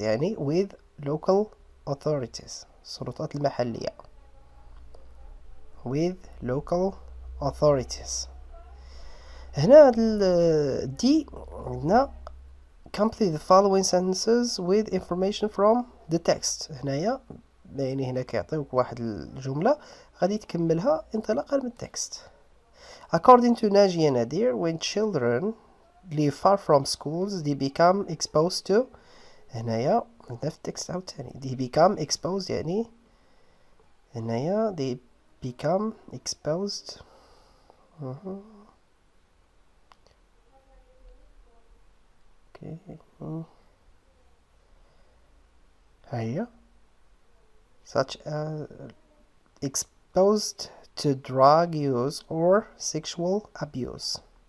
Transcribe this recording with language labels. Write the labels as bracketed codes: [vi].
[en] يعني with local authorities [ar] السلطات المحلية [en] with local authorities. [ar] هنا دي هنا [en] complete the following sentences with information from the text. [ar] هنايا يعني هنا كيعطيوك واحد الجملة غادي تكملها انطلاقا من التكست. [en] According to Najia Nadir, when children live far from schools they become exposed to. [ar] هنايا عندنا في التكست عاوتاني [en] they become exposed [ar] يعني هنايا [en] they become exposed okay هيا such as exposed to drug use or sexual abuse.